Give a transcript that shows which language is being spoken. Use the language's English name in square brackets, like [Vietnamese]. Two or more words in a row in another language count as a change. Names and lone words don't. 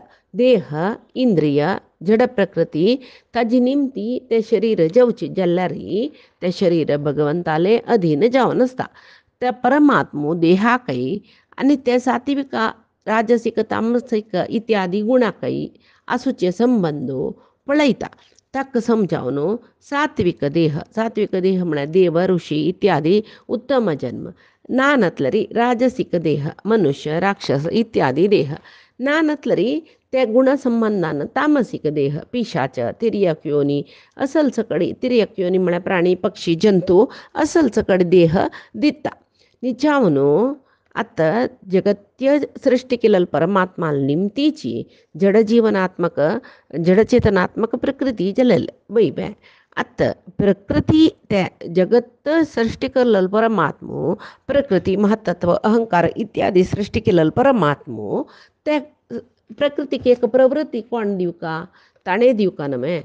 [Konkani] देह इंद्रिय जड प्रकृती ताजी निमती ते शरीर जेवची जाल्यार ते शरीर भगवंताले अधीन जावन आसता. त्या परमात्मो देहाकय आनी ते सात्विक राजसीक तामसीक इत्यादी गुणाकय आसूचे संबंद पळयता. ताका समजावन सात्विक देह म्हळ्यार देव ऋषी इत्यादी उत्तम जन्म ना नतलरी राजसीक देह मनुष्य राक्षस इत्यादी देह ना नतलरी ते गुणसंबंधान तामसीक देह पिशाच तिर्यक योनी असल सकडी तिर्यक योनी म्हळ्यार प्राणी पक्षी जंतू असल सकडी देह दिता. निजावन आतां जगत्य सृष्टी केलेली परमात्मा निमतीची जडजीवनात्मक जडचेतनात्मक प्रकृती जल्लेली वैबे आतां प्रकृती ते जगत सृष्टी केलेलो परमात्मो प्रकृती महत्त्व अहंकार इत्यादी सृष्टी केलेलो परमात्मो ते प्रकृतीक एक प्रवृत्ती कोण दिवका ताणें दिवका न्हय.